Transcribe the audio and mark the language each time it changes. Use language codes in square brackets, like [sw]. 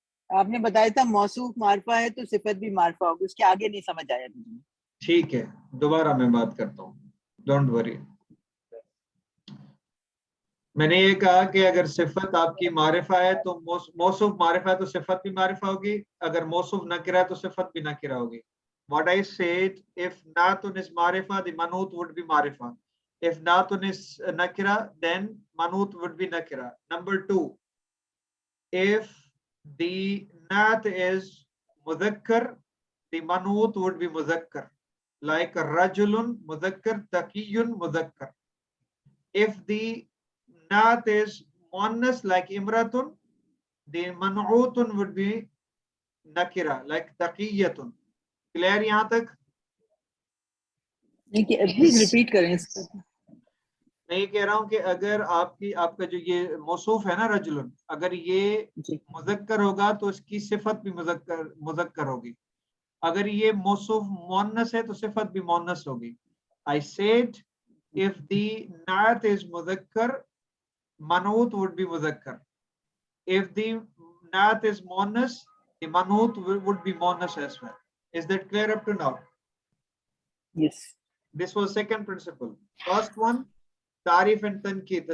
[hi] आपने बताया था मौसूफ मारफा है तो सिफत भी मारफा होगी, उसके आगे नहीं समझ आया मुझे. ठीक है, दोबारा मैं बात करता हूँ. [en] Don't worry. [hi] मैंने ये कहा कि अगर सिफत आपकी मारिफा है तो मौसूफ मारिफा है तो सिफत भी मारिफा होगी. अगर मौसूफ नकिरा है तो सिफत भी नकिरा होगी. [en] What I said, if natun is marifa, the manut would be marifa. If natun is nakira, then manut would be nakira. Number 2, if the nat is mudhakkar, the manut would be mudhakkar. Like rajulun mudhakkar, taqiyun mudhakkar. If the nat is muannas like imratun, the man'utun would be nakira like taqiyatun. [hi] Clear यहाँ तक? नहीं कि please repeat करें इसको. मैं ये कह रहा हूँ कि अगर आपका जो ये मौसूफ है ना रजुलन, अगर ये मुज़क्कर होगा तो इसकी सिफत भी मुज़क्कर होगी. अगर ये मौसूफ मुअन्नस है तो सिफत भी मुअन्नस होगी. [en] I said if the naat is muzakkar, manut would be muzakkar. If the naat is muannas, the manut would be muannas as well. Is that clear up to now? Yes. This was second principle. First one, tarif and tankir.